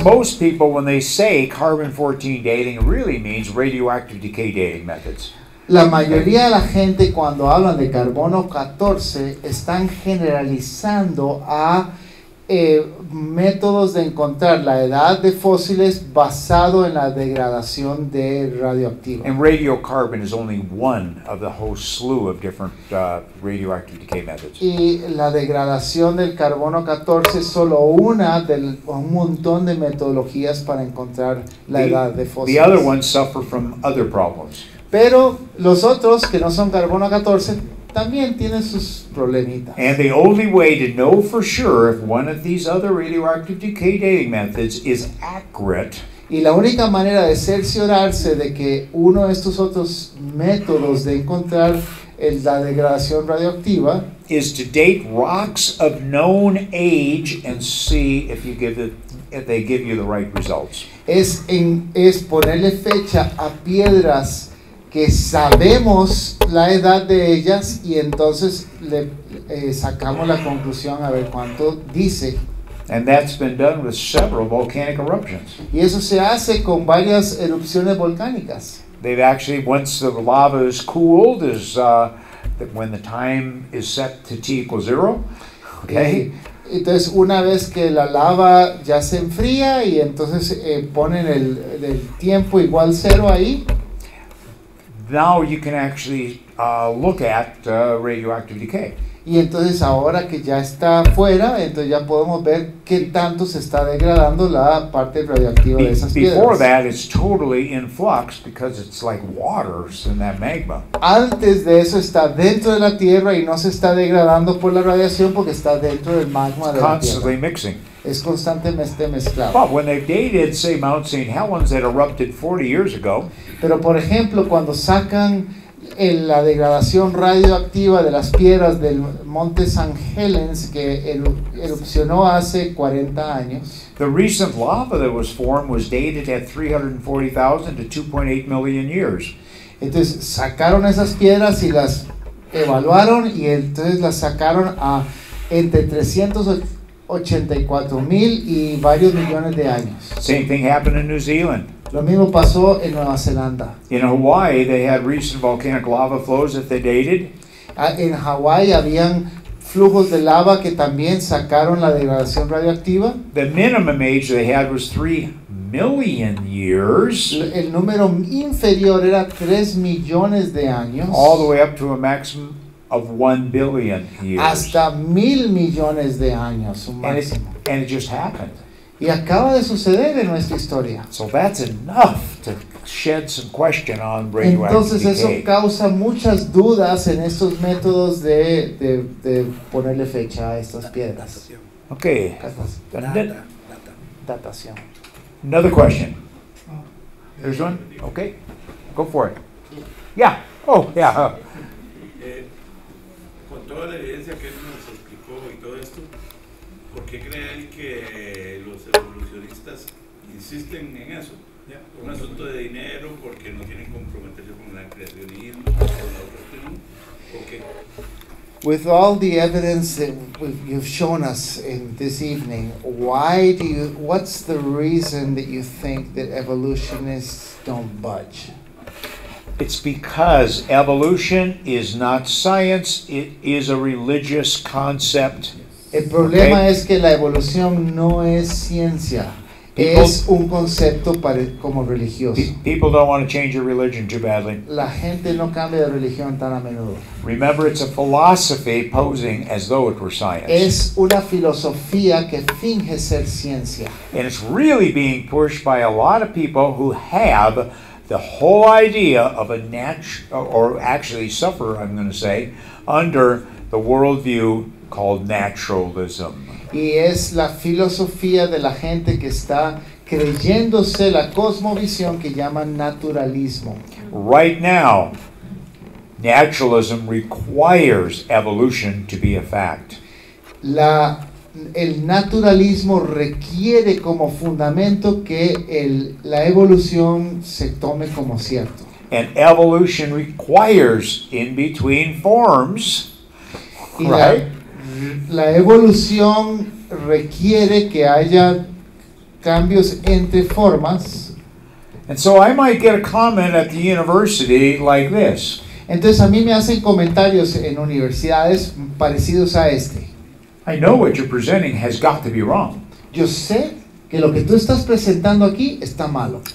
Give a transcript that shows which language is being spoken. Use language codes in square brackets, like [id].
[en] Most people, when they say carbon-14 dating, really means radioactive decay dating methods. [es] La mayoría de la gente cuando hablan de carbono 14 están generalizando a métodos de encontrar la edad de fósiles basado en la degradación de radioactivo. [en] And radiocarbon is only one of the whole slew of different radioactive decay methods. [es] Y la degradación del carbono 14 es solo una de un montón de metodologías para encontrar la edad de [en] The [es] fósiles. [en] other ones suffer from other problems. [es] Pero los otros que no son carbono 14 también tienen sus problemitas. [en] And the only way to know for sure if one of these other radioactive decay dating methods is accurate [es] Y la única manera de cerciorarse de que uno de estos otros métodos de encontrar la degradación radioactiva [en] is to date rocks of known age and see if they give you the right results. [es] es ponerle fecha a piedras que sabemos la edad de ellas y entonces sacamos la conclusión a ver cuánto dice. [en] And that's been done with several volcanic eruptions. [es] Y eso se hace con varias erupciones volcánicas. [en] They've actually, once the lava is cooled, when the time is set to t equals 0, okay? [es] Entonces una vez que la lava ya se enfría y entonces ponen el tiempo igual 0 ahí, [en] now you can actually look at radioactive decay. [es] y entonces ahora que ya está fuera, entonces ya podemos ver qué tanto se está degradando la parte radioactiva de esas [en] Before [es] piedras. [en] that, it's totally in flux because it's like waters in that magma. [es] Antes de eso está dentro de la tierra y no se está degradando por la radiación porque está dentro del magma de la [en] Constantly [es] tierra. [en] mixing. [es] Es constantemente mezclado. [en] But when they've dated, say, Mount St. Helens that erupted 40 years ago, [es] Pero por ejemplo, cuando sacan la degradación radioactiva de las piedras del monte San Helens que erupcionó hace 40 años, [en] the recent lava that was formed was dated at 340,000 to 2.8 million years. [es] entonces sacaron esas piedras y las evaluaron y entonces las sacaron a entre 384,000 y varios millones de años. [en] Same thing happened in New Zealand. [es] Lo mismo pasó en Nueva Zelanda. [en] In Hawaii, they had recent volcanic lava flows that they dated. [es] En Hawái habían flujos de lava que también sacaron la degradación radioactiva. [en] The minimum age they had was 3 million years, [es] El número inferior era 3 millones de años, [en] all the way up to a maximum of 1 billion years. [es] hasta 1,000 millones de años, un [en] And [es] máximo. [en] it just happened. [es] Y acaba de suceder en nuestra historia. [en] So that's enough to shed some question on radioactive [es] Entonces eso [en] decay. [es] causa muchas dudas en estos métodos de ponerle fecha a estas piedras. [en] Okay. [es] Datación. Datación. [en] Another question. There's one? Okay. Go for it. Yeah. Oh, yeah. [es] Con toda la evidencia que él nos explicó y todo esto, ¿por qué creen que los evolucionistas insisten en eso? ¿Un asunto de dinero porque no quieren comprometerse con el creacionismo, con la otra opción? ¿O qué? [en] With all the evidence that you've shown us in this evening, what's the reason that you think that evolutionists don't budge? It's because evolution is not science, it is a religious concept. [es] El problema [en] Okay. [es] es que la evolución no es ciencia, [en] People- [es] es un concepto como religioso. [en] People don't want to change their religion too badly. [es] La gente no cambia de religión tan a menudo. [en] Remember, it's a philosophy posing as though it were science. [es] Es una filosofía que finge ser ciencia. [en] And it's really being pushed by a lot of people who have the whole idea of a or actually suffer, I'm going to say, under the worldview called naturalism. [es] Y es la filosofía de la gente que está creyéndose la cosmovisión que llaman naturalismo. [en] Right now, naturalism requires evolution to be a fact. [es] El naturalismo requiere como fundamento que la evolución se tome como cierto. [en] And evolution requires in-between forms, [es] Y [en] right? [es] la evolución requiere que haya cambios entre formas. [en] And so I might get a comment at the university like this. [es] Entonces a mí me hacen comentarios en universidades parecidos a este. [en] I know what you're presenting has got to be wrong. [es] Yo sé que lo que tú estás presentando aquí está malo.